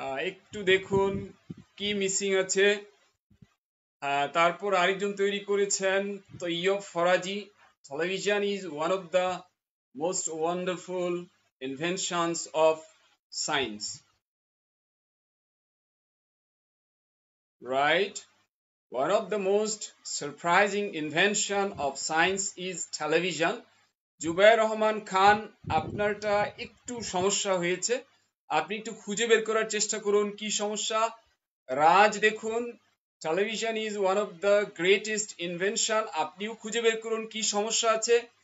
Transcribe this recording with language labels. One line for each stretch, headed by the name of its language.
Bangla: একটু দেখুন কি মিসিং আছে। তারপর আরেকজন তৈরি করেছেন Taiyab Faraji.
English: Television is one of the most wonderful inventions of science, right? One of the most surprising invention of science is television.
Bangla: Zubair Rahman Khan, আপনারটা একটু সমস্যা হয়েছে, আপনি একটু খুঁজে বের করার চেষ্টা করুন কি সমস্যা। রাজ দেখুন,
English: television is one of the greatest invention,
Bangla: আপনিও খুঁজে বের করুন কি সমস্যা আছে।